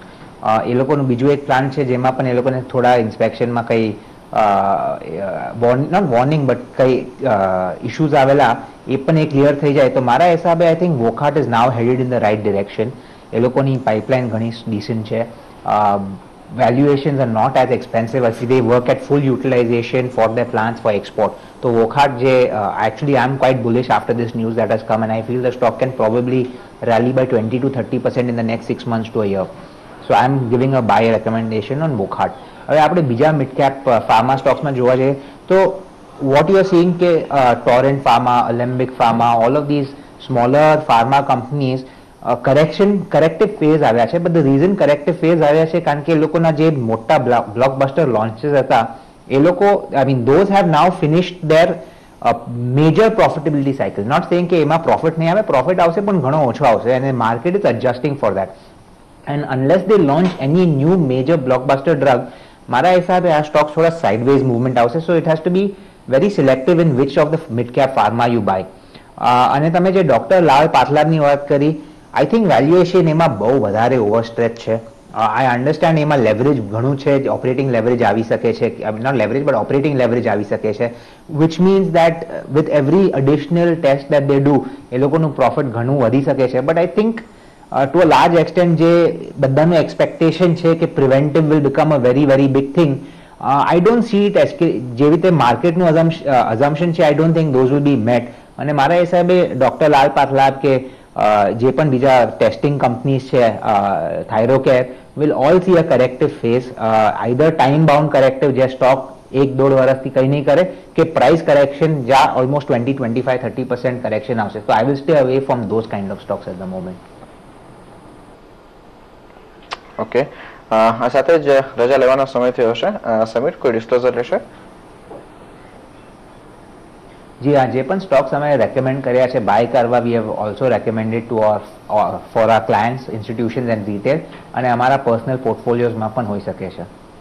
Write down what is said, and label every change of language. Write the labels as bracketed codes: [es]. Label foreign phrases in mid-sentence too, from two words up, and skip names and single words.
[gu] એ લોકોનું બીજું એક પ્લાન્ટ છે જેમાં પણ એ લોકોને થોડા ઇન્સ્પેક્શનમાં કંઈ [en] not warning but [gu] કંઈ ઇશ્યુઝ આવેલા, એ પણ એ ક્લિયર થઈ જાય તો મારા હિસાબે [en] I think Wockhardt is now headed in the right direction. [gu] એ લોકોની પાઇપલાઇન ઘણી ડિસન્ટ છે. [en] valuations are not as expensive as they work at full utilization for their plants for export. So Wockhardt actually I'm quite bullish after this news that has come, and I feel the stock can probably rally by 20 to 30% in the next 6 months to a year. So I'm giving a buy recommendation on Wockhardt. [gu] હવે આપણે બીજા [en] mid cap pharma [gu] સ્ટોક્સમાં જોવા જઈએ તો [en] what you are seeing [gu] કે Torrent Pharma, Alembic Pharma, [en] all of these smaller pharma companies corrective phase [gu] આવ્યા છે. [en] But the reason corrective phase [gu] આવ્યા છે કારણ કે એ લોકોના જે મોટા [en] blockbuster launches [gu] હતા એ લોકો [en] those have now finished their major profitability cycle. Not saying [gu] કે એમાં profit નહીં આવે, profit આવશે પણ ઘણો ઓછો આવશે, [en] and the market is adjusting for that. And unless they launch any new major blockbuster drug, [gu] મારા હિસાબે આ સ્ટોક થોડા [en] sideways movement [gu] આવશે. [en] So it has to be very selective in which of the mid cap pharma you buy. [gu] અને તમે જે ડોક્ટર લાલ પાથલાબની વાત કરી, [en] I think valuation [gu] એમાં બહુ વધારે ઓવરસ્ટ્રેચ છે. [en] I understand [gu] એમાં લેવરેજ ઘણું છે, [en] operating leverage [gu] આવી શકે છે, [en] not leverage but operating leverage [gu] આવી શકે છે, [en] which means that with every additional test that they do [gu] એ લોકોનું પ્રોફિટ ઘણું વધી શકે છે. [en] But I think to a large extent [gu] જે બધાનું એક્સપેક્ટેશન છે કે પ્રિવેન્ટિવ [en] will become a very very big thing, I don't see it as [gu] જેવી રીતે માર્કેટનું assumption છે, [en] I don't think those will be met. [gu] અને મારા હિસાબે ડોક્ટર લાલ પાથલાબ કે જે પણ બીજા [en] testing companies [gu] છે, થાઇરોકેર [en] will all see a corrective phase, either time bound corrective [gu] જે સ્ટોક 1-1.5 વર્ષથી કંઈ નહીં કરે, કે [en] price correction [gu] જ્યાં almost 20-25-30% કરેક્શન આવશે. [en] So I will stay away from those kind of stocks at the moment. [gu] ઓકે, આ સાથે જ રજા લેવાનો સમય થયો હશે. સમીર, કોઈ ડિસ્ક્લોઝર રહેશે? જી હા, જે પણ સ્ટોક્સ અમે રેકમેન્ડ કર્યા છે બાય કરવા, [en] we have also recommended to for our clients, institutions and retail, [gu] અને અમારા પર્સનલ પોર્ટફોલિયોઝમાં પણ હોઈ શકે છે.